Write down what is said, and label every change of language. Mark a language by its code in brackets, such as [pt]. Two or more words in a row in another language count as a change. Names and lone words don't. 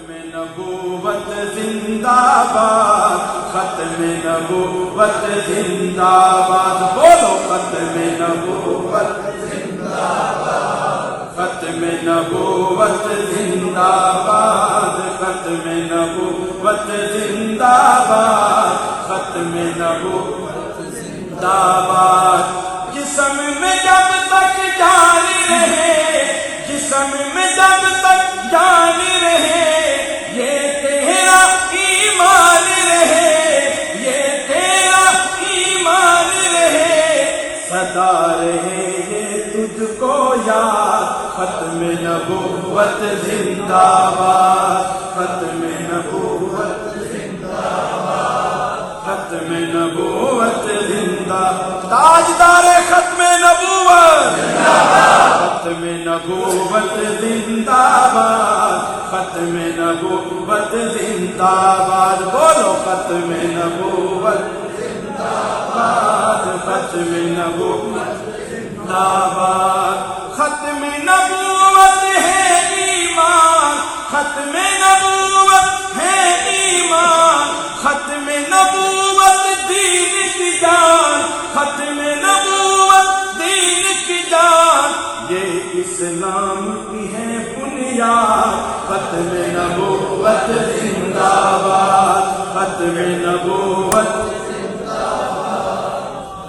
[ur] نبوت زندہ باد، ختم نبوت زندہ باد، بولو ختم نبوت زندہ باد، ختم نبوت زندہ باد، ختم نبوت زندہ باد، ختم نبوت زندہ باد۔ جسم میں جب تک جان رہے، جسم میں جب تک جان رہے، یہ تیرا ایمان رہے، یہ تیرا ایمان رہے، سدا رہے یہ تجھ کو یاد، ختم نبوت زندہ باد، ختم نبوت زندہ باد، ختم نبوت زندہ، تاجدار ختم نبوت زندہ باد، ختم نبوت زندہ باد، ختم نبوت زندہ باد، بولو ختم نبوت زندہ باد، ختم نبوت زندہ باد۔ ختم نبوت ہے ایمان، ختم نبوت ہے ایمان، ختم نبوت دین کی جان، ختم نبوت دین کی جان، یہ اسلام کی ہے بنیاد، ختم نبوت زندہ باد، ختم نبوت زندہ باد۔